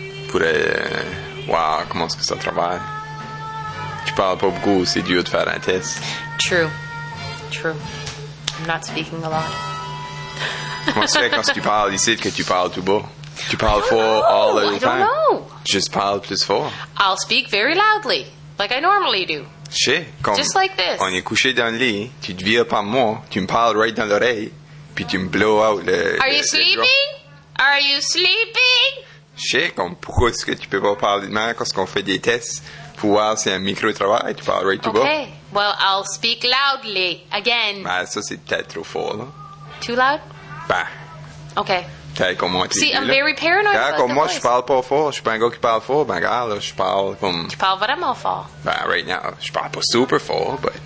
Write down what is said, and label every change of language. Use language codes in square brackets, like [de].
[fr] Pour voir comment est-ce que ça travaille. Tu parles pas beaucoup, c'est dur de faire un test. [en] True. True. I'm not speaking a lot. [fr] Comment se fait quand tu parles ici que tu parles tout bas? Tu parles fort [en] all the time. I don't know. [fr] Juste parle plus fort. [en] I'll speak very loudly, like I normally do. [fr] Je sais, [en] just like this. [fr] On est couché dans le lit, tu te vires par moi, tu me parles right dans l'oreille, puis tu me [en] blow out [fr] le... [en] Are you sleeping? [fr] Je sais, comme pourquoi est-ce que tu peux pas parler de moi quand on fait des tests pour voir si un micro travaille, tu parles [en] right to [fr] bas. [en] Okay, well, I'll speak loudly again. [fr] Bah, ça c'est peut-être trop fort, là. [en] Too loud? Bah. Okay. [fr] T'as comme moi, [en] see, I'm very paranoid. [fr] T'as comme moi, je parle pas fort. Je suis pas un gars qui parle fort. Ben, gars, là, je parle comme. Tu parles vraiment fort. Ben, [en] right now, [fr] je parle pas super fort, [en] but.